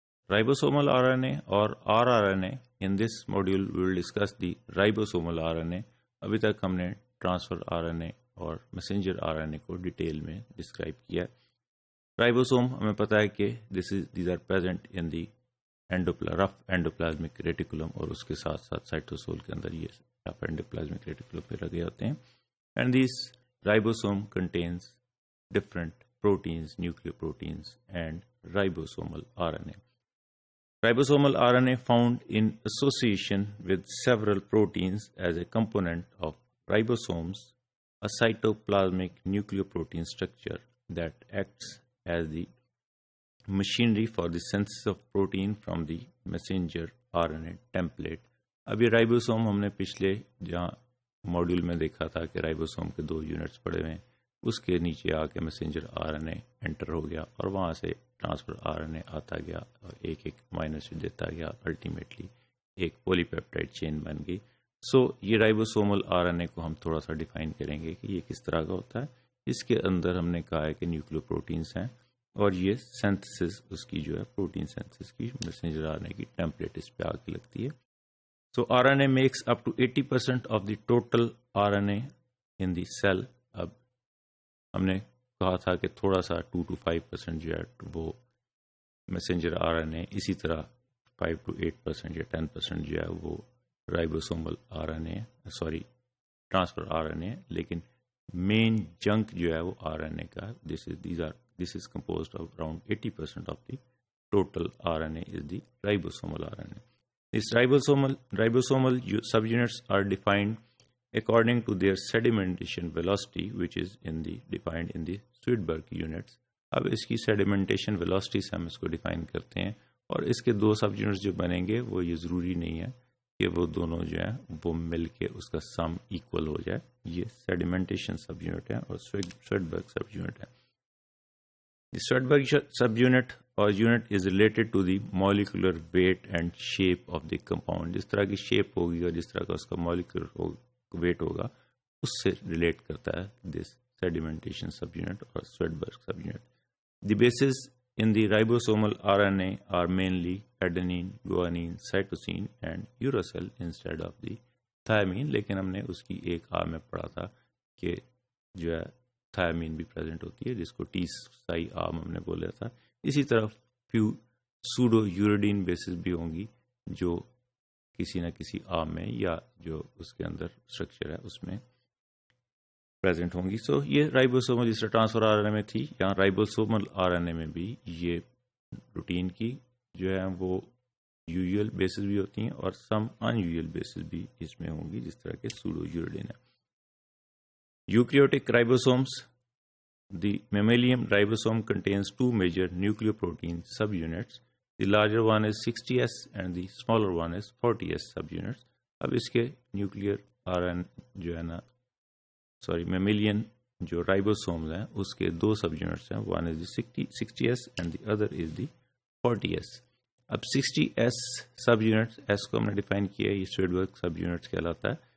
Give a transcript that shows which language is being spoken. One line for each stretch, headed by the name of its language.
English: ribosomal RNA اور rRNA. In this module we will discuss the ribosomal RNA.
Urdu: ابھی تک ہم نے ٹرانسفر RNA اور میسنجر RNA کو ڈیٹیل میں ڈسکرائب کیا. رائبوسوم ہمیں پتہ ہے کہ
English: these are present in the
Urdu: rough endoplasmic reticulum اور اس کے ساتھ ساتھ سائٹوسول کے اندر یہ رف اینڈوپلازمک ریٹیکولم پہ لگے ہوتے ہیں.
English: And these ribosome contains different proteins, nucleoproteins and ribosomal RNA. Ribosomal RNA found in association with several proteins as a component of ribosomes, a cytoplasmic nucleoprotein structure that acts as the machinery for the synthesis of protein from the messenger RNA template.
Urdu: اب یہ رائبوسوم ہم نے پچھلے جہاں module میں دیکھا تھا کہ رائبوسوم کے 2 یونٹس پڑے ہوئے ہیں، اس کے نیچے آ کے میسنجر RNA انٹر ہو گیا اور وہاں سے ٹرانسفر RNA آتا گیا اور ایک ایک امائنو ایسڈ دیتا گیا، الٹیمیٹلی ایک پولی پیپٹائڈ چین بن گئی. سو یہ رائبوسومل RNA کو ہم تھوڑا سا ڈیفائن کریں گے کہ یہ کس طرح کا ہوتا ہے. اس کے اندر ہم نے کہا ہے کہ نیوکلیو پروٹینس ہیں اور یہ سینتھسس اس کی جو ہے پروٹین سینتھسس کی میسنجر RNA کی ٹیمپلیٹ اس پہ آ کے لگتی ہے.
English: So RNA makes up to 80% of the total RNA in the cell.
Urdu: اب ہم نے کہا تھا کہ تھوڑا سا 2 to 5% جو ہے وہ میسنجر RNA، اسی طرح 5 to 8% یا 10% جو ہے وہ رائبوسومل RNA ٹرانسفر RNA ہے. لیکن مین جنک جو ہے وہ RNA کا
English: this is composed of around 80% of the total RNA is the ribosomal RNA. These ribosomal subunits are defined according to their sedimentation velocity, which is defined in the Swedberg units.
Urdu: اب اس کی sedimentation velocity سے ہم اس کو define کرتے ہیں اور اس کے 2 sub units جو بنیں گے وہ یہ ضروری نہیں ہے کہ وہ دونوں جو ہیں وہ مل کے اس کا سم ایکول ہو جائے. یہ sedimentation سب یونٹ ہے اور Swedberg سب یونٹ ہے.
English: The Swedberg sub unit or unit is related to the molecular weight and shape of the compound.
Urdu: جس طرح کی شیپ ہوگی اور جس طرح کا اس کا molecular weight ہوگا اس سے ریلیٹ کرتا ہے
English: this sedimentation subunit or Swedberg subunit. The bases in the ribosomal RNA are mainly adenine, guanine, cytosine and uracil instead of the thymine.
Urdu: لیکن ہم نے اس کی ایک میں پڑھا تھا کہ جو ہے تھائمین بھی پریزنٹ ہوتی ہے جس کو ٹی سائی ہم نے بولا تھا. اسی طرح فیو سوڈو یوریڈین بیسز بھی ہوں گی جو کسی نہ کسی میں یا جو اس کے اندر اسٹرکچر ہے اس میں پریزنٹ ہوں گی. سو یہ رائبوسومل جس طرح ٹرانسفر RNA میں تھی، یہاں رائبوسومل RNA میں بھی یہ روٹین کی جو ہے وہ یوزول بیسز بھی ہوتی ہیں اور سم ان یوزول بیسز بھی اس میں ہوں گی جس طرح کے سوڈو یوریڈین ہے.
English: Eukaryotic ribosomes. The mammalian ribosome contains 2 major nucleoprotein subunits. The larger one is 60S and the smaller one is 40S subunits.
Urdu: اب اس کے نیوکلیئر جو ہے نا mammalian جو ribosomes ہیں اس کے 2 subunits ہیں.
English: One is the 60S and the other is the 40S.
Urdu: اب 60S subunit S کو ہم نے ڈیفائن کیا ہے، یہ Swedberg subunits کہلاتا ہے.